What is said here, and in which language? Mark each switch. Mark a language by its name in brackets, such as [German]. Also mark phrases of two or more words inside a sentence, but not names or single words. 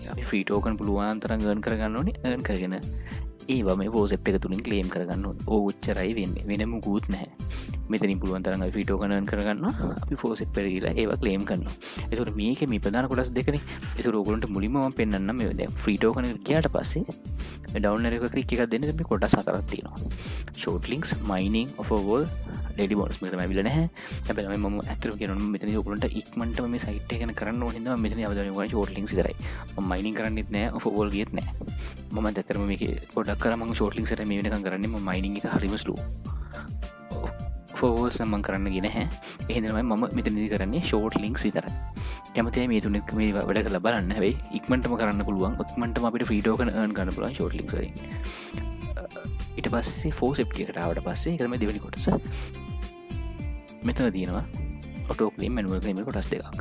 [Sinhala] අපි [English] free token [Sinhala] පුළුවන් තරම් earn කරගන්න ඕනේ. earn කරගෙන ඒවා මේ WhatsApp එක තුලින් claim කරගන්න ඕනේ. ඔච්චරයි වෙන්නේ. වෙන මොකුත් නැහැ. මෙතනින් පුළුවන් තරම් අපි [English] free token [Sinhala] earn කරගන්නවා. අපි WhatsApp එකට ගිහලා ඒවා claim කරනවා. ඒතකොට මේකේ මේ ප්‍රධාන කොටස් දෙකනේ. ඒතකොට ඕගොල්ලන්ට මුලින්ම මම පෙන්නන්නම් මේ දැන් [English] free token [Sinhala] එකට ගියාට පස්සේ මේ download එක ක්ලික් එකක් දෙන්න මේ කොටස් හතරක් තියෙනවා. [English] short links, mining, offer wall, daily bonus [Sinhala] මේක තමයි අවිල නැහැ. හැබැයි මම ඇත්තටම කියනවා මෙතනදී ඔයගොල්ලන්ට ඉක්මනටම මේ site එක ගැන කරන්න ඕන හින්දා මම මෙතනදී අවධානය යොමු කරන්නේ [English] short links [Sinhala] විතරයි. මම mining කරන්නෙත් නැහැ, [English] offer wall [Sinhala] ගියෙත් නැහැ. මම ඇත්තටම මේකේ පොඩක් කරා මම [English] short links [Sinhala] විතරයි මේ වෙනකන් කරන්නේ. මම mining එක හරිම slow. [English] offer walls [Sinhala] නම් මම කරන්න ගියේ නැහැ. ඒ හින්දා මම මෙතනදී කරන්නේ [English] short links [Sinhala] විතරයි. කැමතියි මේ තුනේ මේ වැඩ කරලා බලන්න. හැබැයි ඉක්මනටම කරන්න පුළුවන්. ඉක්මනටම අපිට [English] free token earn [Sinhala] ගන්න පුළුවන් [English] short links [Sinhala] වලින්. ඊට පස්සේ forcep එකට ආවට පස්සේ ඒක තමයි දෙවෙනි කොටස. මෙතන තියෙනවා [English] auto claim manual claim [Sinhala] කොටස් දෙකක්.